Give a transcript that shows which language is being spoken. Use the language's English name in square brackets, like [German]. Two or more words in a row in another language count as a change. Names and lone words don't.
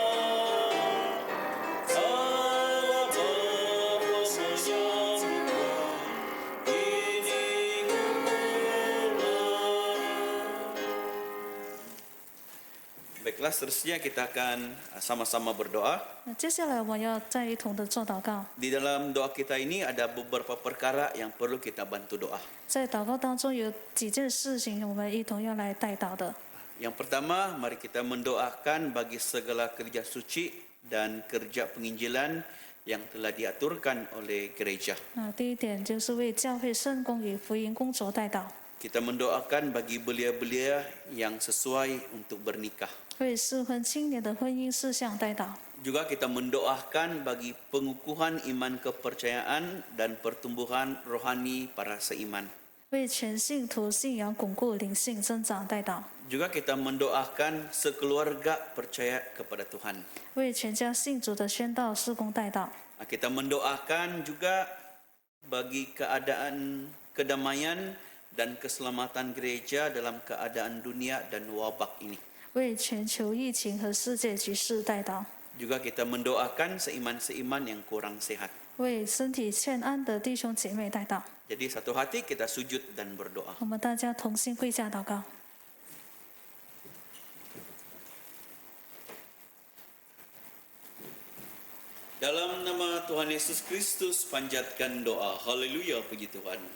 [Malay] Allah Bapa menyambutmu, kini kumpulan. Baiklah, seterusnya kita akan sama-sama berdoa. [Chinese] 那接下来我们要再一同的做祷告。 [Malay] Di dalam doa kita ini ada beberapa perkara yang perlu kita bantu doa. [Chinese] 在祷告当中有几件事情，我们一同要来带祷的。 [Malay] Yang pertama, mari kita mendoakan bagi segala kerja suci dan kerja penginjilan yang telah diaturkan oleh gereja. [Chinese] 那第一点就是为教会圣工与福音工作带祷， [Malay] Kita mendoakan bagi belia-belia yang sesuai untuk bernikah. [Chinese] 为适婚青年的婚姻事项带祷， [Malay] Juga kita mendoakan bagi pengukuhan iman kepercayaan dan pertumbuhan rohani para seiman. [Chinese] 为全信徒信仰巩固灵性增长带祷， [Malay] Juga kita mendoakan sekeluarga percaya kepada Tuhan. [Chinese] 为全家信主的宣道事工带祷， [Malay] Kita mendoakan juga bagi keadaan kedamaian dan keselamatan gereja dalam keadaan dunia dan wabak ini. [Chinese] 为全球疫情和世界局势带祷， [Malay] Juga kita mendoakan seiman-seiman yang kurang sehat. [Chinese] 为身体欠安的弟兄姐妹带祷。 [Malay] Jadi satu hati kita sujud dan berdoa. [Chinese] 我们大家同心跪下祷告。 [Malay] Dalam nama Tuhan Yesus Kristus panjatkan doa. Haleluya, puji Tuhan.